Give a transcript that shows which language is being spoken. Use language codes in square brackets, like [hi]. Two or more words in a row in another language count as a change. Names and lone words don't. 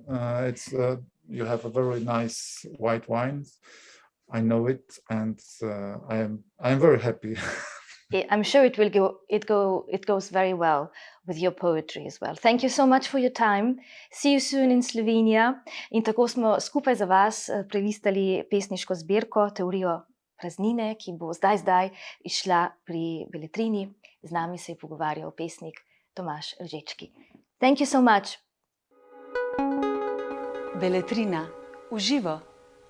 [en] It's you have a very nice white wines. I know it, and I'm very happy. I'm sure it goes very well with your poetry as well. Thank you so much for your time. See you soon in Slovenia. [sl] In tako smo skupaj za vas prelistali pesniško zbirko Teorijo praznine, ki bo zdaj izšla pri Beletrini. Z nami se je pogovarjal pesnik Tomasz Różycki. [en] Thank you so much. [sl] Beletrina, uživo.